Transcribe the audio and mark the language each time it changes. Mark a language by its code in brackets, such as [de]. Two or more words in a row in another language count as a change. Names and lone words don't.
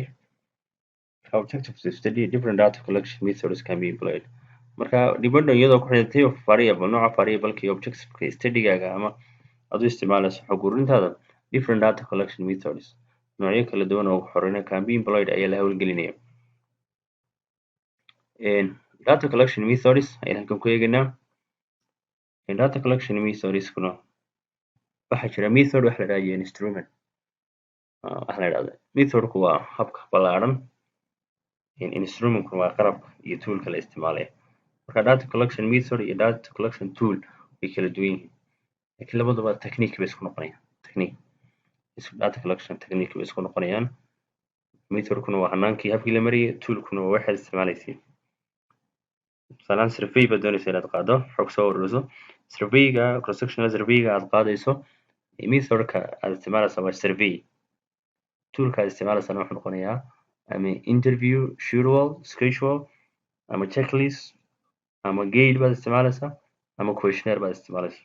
[en] Objectives to study different data collection methods can be employed. [so] Marka dependent iyadoo ku xidhan [en] type of variable [so] nooca variable-ka iyo objective-ka study-gaaga ama aad u isticmaalayso xog ururintaada [en] different data collection methods [so] noocyo kala duwan oo xorina [en] can be employed [so] ayaa la hawlgelinaya. [en] Data collection methods [so] ayaan halkan ku eegaynaa. [en] Data collection methodskuna [so] waxaa jira method wax la yidhahdo iyo instrument wax la yidhahdo. Methodku waa habka ballaaran, instrumentku waa qalabka iyo toolka la isticmaalayo. Marka [en] data collection method [so] iyo [en] data collection tool [so] way kala duwan yihiin laakiin labaduba technique bay isku noqonayaan. [en] Data collection technique [so] bay isku noqonayaan. Methodkuna waa hanaankii habkii la mariyay, toolkuna waa waxaad isticmaalaysay. Tusaale survey baad doonaysaa inaad qaado xog soo ururiso, surveyga [en] cross sectional [so] surveyga aad qaadayso methodka aad isticmaalaysaa waa survey, toolka aad isticmaalaysana wuxuu noqonayaa ama interview, schedule ama checklist ama guide baad isticmaalaysaa ama questionnaire baad isticmaalaysaa.